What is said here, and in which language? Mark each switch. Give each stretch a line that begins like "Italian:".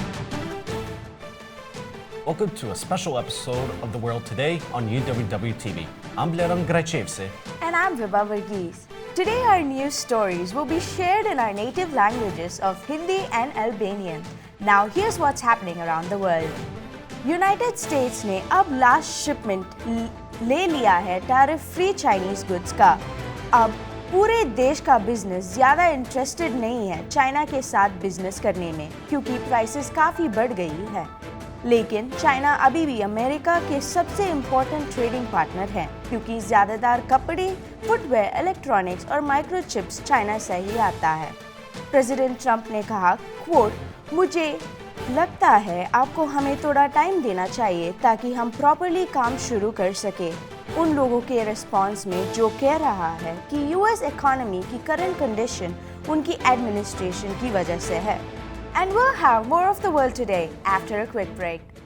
English: Welcome to a special episode of The World Today on UWW-TV. I'm Bleran Grachevse. And I'm Vibha Varghese. Today our news stories will be shared in our native languages of Hindi and Albanian. Now here's what's happening around the world.
Hindi: United States ने अब last shipment ले लिया है tariff free Chinese goods का। अब पूरे देश का बिजनेस ज़्यादा इंटरेस्टेड नहीं है चाइना के साथ बिजनेस करने में क्योंकि प्राइसेस काफ़ी बढ़ गई है। लेकिन चाइना अभी भी अमेरिका के सबसे इम्पोर्टेंट ट्रेडिंग पार्टनर है क्योंकि ज़्यादातर कपड़े, फुटवेयर, इलेक्ट्रॉनिक्स और माइक्रोचिप्स चाइना से ही आता है। प्रेसिडेंट ट्रंप ने कहा, क्वोट, मुझे लगता है आपको हमें थोड़ा टाइम देना चाहिए ताकि हम प्रॉपर्ली काम शुरू कर सके। उन लोगों के रिस्पांस में जो कह रहा है कि यूएस इकोनॉमी की करंट कंडीशन उनकी एडमिनिस्ट्रेशन की वजह से है।
English: And we'll have more of the world today after a quick break.